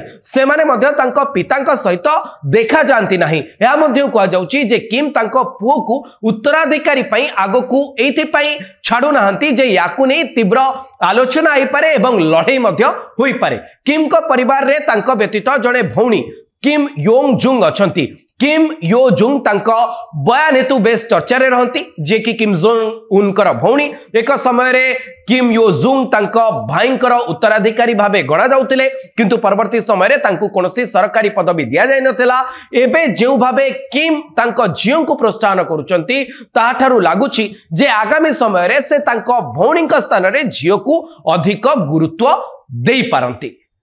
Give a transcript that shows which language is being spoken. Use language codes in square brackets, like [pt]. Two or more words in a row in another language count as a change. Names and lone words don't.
[or] ସେ ମାନେ ମଧ୍ୟ ତାଙ୍କୋ ପିତାଙ୍କ ସହିତ ଦେଖା ଜାନତୀ ନହୀଁ। ୟା ମଧ୍ୟ କହା ଜାଉଚୀ ଜେ କିମ ତାଙ୍କୋ ପୁଓ କୋ ଉତ୍ତରାଧିକାରୀ ପଈ ଆଗୋ କୋ ଏଥି ପଈ ଛାଡୂ ନାହଁତୀ ଜେ ୟାକୂ ନୈ ତୀବ୍ର ଆଲୋଚନା ଆଇ ପାରେ ଏବଂ ଲଡ଼ାଈ ମଧ୍ୟ ହୋଈ ପାରେ। କିମ କୋ ପରିବାର ରେ ତାଙ୍କୋ ବ୍ୟତୀତ ଜଡ଼େ ଭୌଣୀ କିମ ୟୋଙ୍ଗ ଜୁଙ୍ଗ ଅଛନ୍ତୀ। କିମ ୟୋ ଜୁଙ୍ଗ ତାଙ୍କୋ ବୟାନ ହେତୁ ବେସ ଚର୍ଚ୍ଚା ରେ ରହନ୍ତୀ ଜେ କି କିମ ଜୋଙ୍ଗ ଉନକର ଭୌଣୀ ଏକ ସମୟ ରେ କିମ ୟୋ ଜୁଙ୍ଗ ତାଙ୍କୋ ଭାଈଁକର ଉତ୍ତରାଧିକାରୀ ଭାବେ ଗଣା ଜାଉତିଲେ କିନ୍ତୁ ପରବର୍ତ୍ତୀ ସମୟ ରେ ତାଙ୍କୋ କୋନୋସୀ ସରକାରୀ ପଦବୀ ଦିଆ ଜାୟ ନଥିଲା। ଏବେ ଜେଉ ଭାବେ କିମ ତାଙ୍କୋ ଜିଓ କୋ ପ୍ରୋତ୍ସାହନ କରୂଚନ୍ତୀ ତାଠାରୁ ଲାଗୁଚୀ ଜେ ଆଗାମୀ ସମୟ ରେ ସେ ତାଙ୍କୋ ଭୌଣୀକ ସ୍ଥାନ ରେ ଜିଓ କୋ ଅଧିକ ଗୁରୁତ୍ୱ ଦେଈ ପାରନ୍ତୀ।